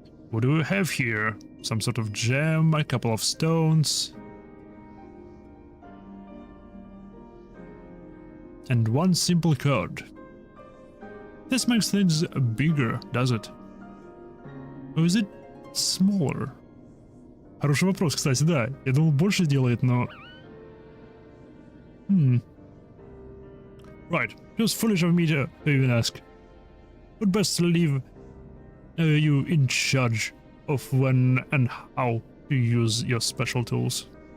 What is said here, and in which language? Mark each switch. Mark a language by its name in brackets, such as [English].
[English] What do we have here? Some sort of gem, a couple of stones. And one simple card. This makes things bigger, does it? Or is it smaller? [Russian] Хороший вопрос, кстати, да. Я думал, больше делает, но... [English] Right, it was foolish of me to even ask. But best to leave you in charge of when and how to use your special tools.